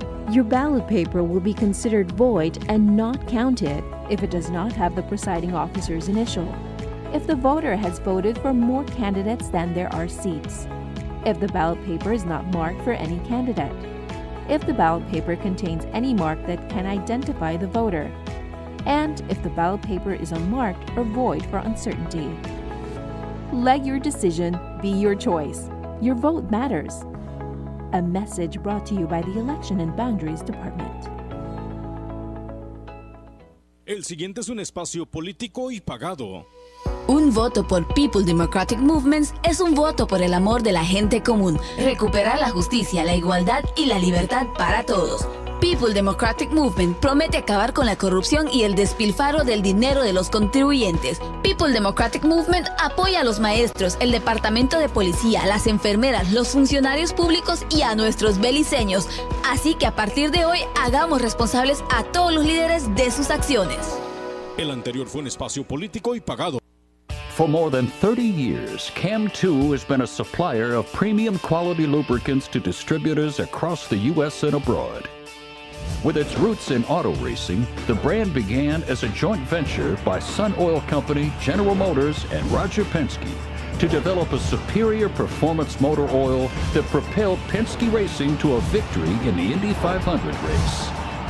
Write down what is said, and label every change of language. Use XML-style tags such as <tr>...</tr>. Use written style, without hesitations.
<en>Your ballot paper will be considered void and not counted if it does not have the presiding officer's initial, if the voter has voted for more candidates than there are seats, if the ballot paper is not marked for any candidate, if the ballot paper contains any mark that can identify the voter, and if the ballot paper is unmarked or void for uncertainty. Let your decision be your choice. Your vote matters. A message brought to you by the Election and Boundaries Department.</en> <es>El siguiente es un espacio político y pagado. Un voto por People Democratic Movements es un voto por el amor de la gente común, recuperar la justicia, la igualdad y la libertad para todos. People Democratic Movement promete acabar con la corrupción y el despilfarro del dinero de los contribuyentes. People Democratic Movement apoya a los maestros, el departamento de policía, las enfermeras, los funcionarios públicos y a nuestros beliceños. Así que a partir de hoy hagamos responsables a todos los líderes de sus acciones. El anterior fue un espacio político y pagado.</es> <en>For more than 30 years, CAM2 has been a supplier of premium quality lubricants to distributors across the U.S. and abroad. With its roots in auto racing, the brand began as a joint venture by Sun Oil Company, General Motors, and Roger Penske to develop a superior performance motor oil that propelled Penske Racing to a victory in the Indy 500 race.</en>